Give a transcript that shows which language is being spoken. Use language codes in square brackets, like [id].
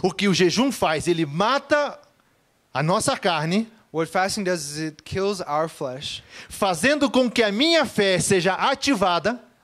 [pt] O que o jejum faz, ele mata a nossa carne, [en] What fasting does is it kills our flesh [pt] fazendo com que a minha fé seja ativada,